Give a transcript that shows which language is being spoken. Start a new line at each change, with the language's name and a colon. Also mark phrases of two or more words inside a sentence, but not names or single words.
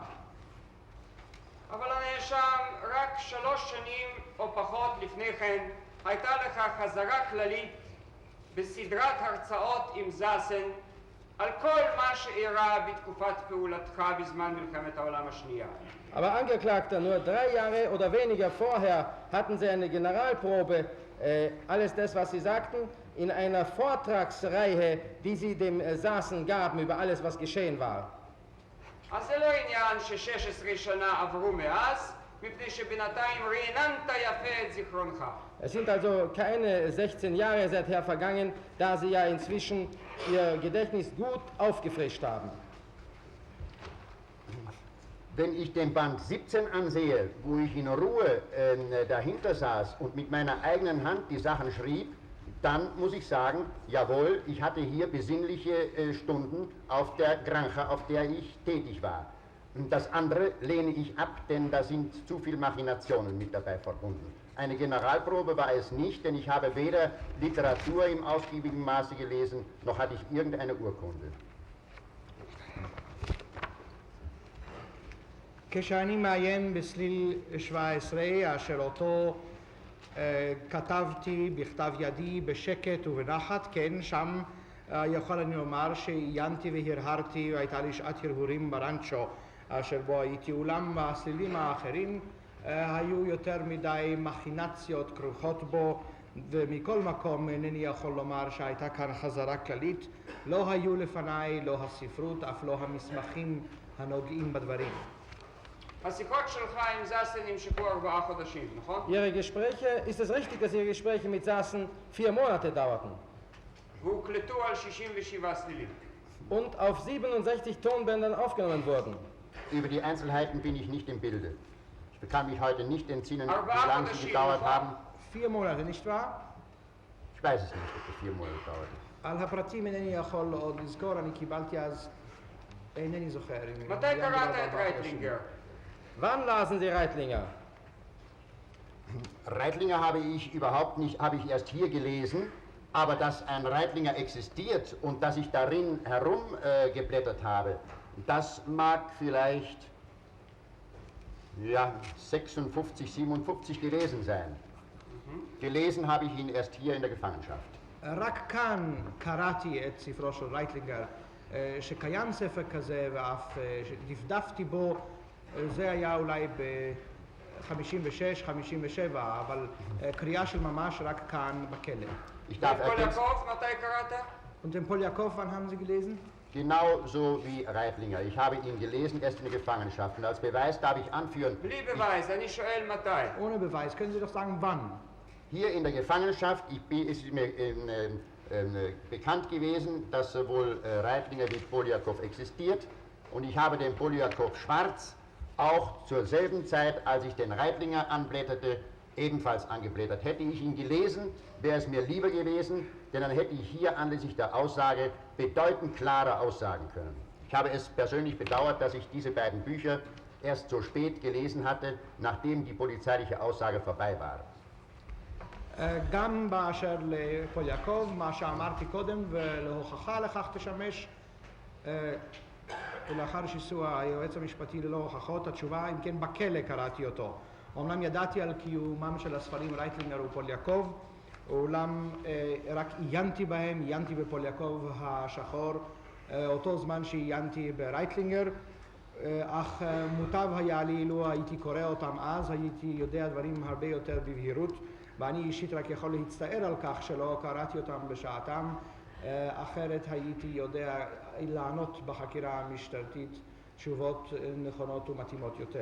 Hebrew: אבל הנאשם, רק 3 שנים או פחות לפני כן הייתה לך חזרה כללית בסדרת הרצאות עם זאסן על כל מה שאירע בתקופת פעולתך בזמן מלחמת העולם השנייה.
German: Aber Angeklagter, nur 3 Jahre oder weniger vorher hatten Sie eine Generalprobe, alles das, was Sie sagten, in einer Vortragsreihe, die Sie dem Sassen gaben über alles, was geschehen war.
Hebrew: אז זה לא עניין ש16 שנה עברו מאז, מפני שבינתיים רעננת יפה את זיכרונך.
German: Es sind also keine 16 Jahre seither vergangen, da Sie ja inzwischen Ihr Gedächtnis gut aufgefrischt haben. Wenn ich den Band 17 ansehe, wo ich in Ruhe dahinter saß und mit meiner eigenen Hand die Sachen schrieb, dann muss ich sagen, jawohl, ich hatte hier besinnliche Stunden auf der Granja, auf der ich tätig war. Und das andere lehne ich ab, denn da sind zu viele Machinationen mit dabei verbunden. Eine Generalprobe war es nicht, denn ich habe weder Literatur im ausgiebigen Maße gelesen, noch hatte ich irgendeine Urkunde.
Hebrew: כשאני מעיין בסליל 17 אשר אותו כתבתי בכתב ידי בשקט ובנחת, כן, שם יכול אני לומר שעיינתי והרהרתי והייתה לי שעת הרהורים ברנצ'ו אשר בו הייתי, אולם בסלילים האחרים היו יותר מדי מכינציות כרוכות בו, ומכל מקום אינני יכול לומר שהייתה כאן חזרה כללית. לא היו לפניי, לא הספרות, אף לא המסמכים הנוגעים בדברים. השיחות שלך עם זאסן נמשכו 4 חודשים, נכון?
German: Ihre Gespräche, ist es richtig, dass Ihre Gespräche mit Sassen 4 Monate dauerten
Hebrew: והוקלטו על 67 צלילים.
German: und auf 67 Tonbändern aufgenommen wurden? Über die Einzelheiten bin ich nicht im Bilde. Ich kann mich heute nicht entsinnen, Aber wie lange sie gedauert haben. 4 Monate, nicht wahr? Ich weiß es nicht, ob es 4 Monate dauerte.
Hebrew: על הפרטים אינני יכול עוד לזכור, אני קיבלתי אז, אינני זוכר. מתי קראת את רייטלינגר?
German: Wann lasen Sie Reitlinger? Reitlinger habe ich überhaupt nicht, habe ich erst hier gelesen, aber dass ein Reitlinger existiert und dass ich darin herumgeblättert habe, das mag vielleicht ja, 56, 57 gewesen sein. Gelesen habe ich ihn erst hier in der Gefangenschaft.
Hebrew: רק כאן קראתי את ספרו של רייטלינגר, שקיים ספר כזה ואף דפדפתי בו, זה היה אולי ב-56, 57, אבל קריאה של ממש רק כאן בכלא. פול יעקב, מתי קראת?
German: Und den Paul Jakob, wann haben Sie gelesen? Genauso wie Reitlinger. Ich habe ihn gelesen, erst in der Gefangenschaft. Und als Beweis darf ich anführen,
Hebrew: בלי beweis, אני שואל מתי.
German: Ohne Beweis. Können Sie doch sagen, wann? hier in der Gefangenschaft ist mir bekannt gewesen, dass sowohl Reitlinger wie Poljakov existiert. Und ich habe den Poljakov schwarz auch zur selben Zeit, als ich den Reitlinger anblätterte, ebenfalls angeblättert. Hätte ich ihn gelesen, wäre es mir lieber gewesen, denn dann hätte ich hier anlässlich der Aussage bedeutend klarer aussagen können. Ich habe es persönlich bedauert, dass ich diese beiden Bücher erst so spät gelesen hatte, nachdem die polizeiliche Aussage vorbei war.
Hebrew: גם באשר לפול יעקב, מה שאמרתי קודם ולהוכחה לכך תשמש, ולאחר שיסוע היועץ המשפטי ללא הוכחות, התשובה, אם כן בכלא קראתי אותו. אומנם ידעתי על קיומם של הספרים רייטלינגר ופול יעקב, אולם רק עיינתי בהם, עיינתי בפול יעקב השחור, אותו זמן שעיינתי ברייטלינגר, אך מוטב היה לי, לו הייתי קורא אותם אז, הייתי יודע דברים הרבה יותר בבהירות, ואני אישית רק יכול להצטער על כך שלא קראתי אותם בשעתם, אחרת הייתי יודע לענות בחקירה המשטרתית תשובות נכונות ומתאימות יותר.